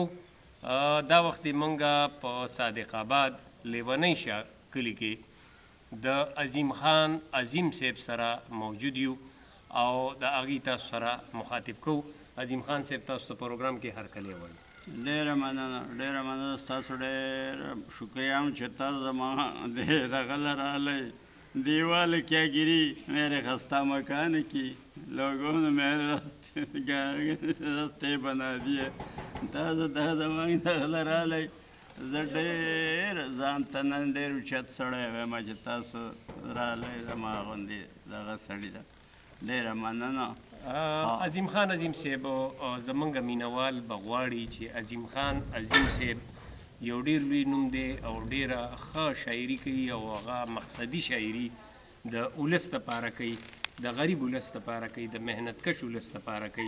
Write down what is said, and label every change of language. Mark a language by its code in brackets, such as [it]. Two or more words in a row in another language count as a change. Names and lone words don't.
[ps] دا وخت موږ په صادق آباد لیونی شاه کلي کې د عظیم خان عظیم صاحب سره موجود یو او د هغې تاسو سره مخاطب کوو. عظیم خان صاحب، تاسو ته پروګرام کې هرکلی وایو. ډېره مننه ستاسو، ډېر شکریه یم چې تاسو زما دغه له راغلی. [ur] دیوال کیا گیری میرے خستہ مکان کی لوگوں نے میرے رستے بنا دیے. [ps] تاسو دا زمانګ دغه له راغلی. زه ډېر ځان ته نن ډېر اوچت سړی وایم چې تاسو راغلی. زما غوندې دغه سړي ده. ډېره مننه. عظیم خان عظیم صاحب، زمونږ مینوال به غواړي چې عظیم خان عظیم صاحب یو ډېر لوی نوم دی او ډېره ښه شاعري کوي او هغه مقصدي شاعري د ولس دپاره کوي، د غریب ولس دپاره کوي، د محنتکش ولس دپاره کوي.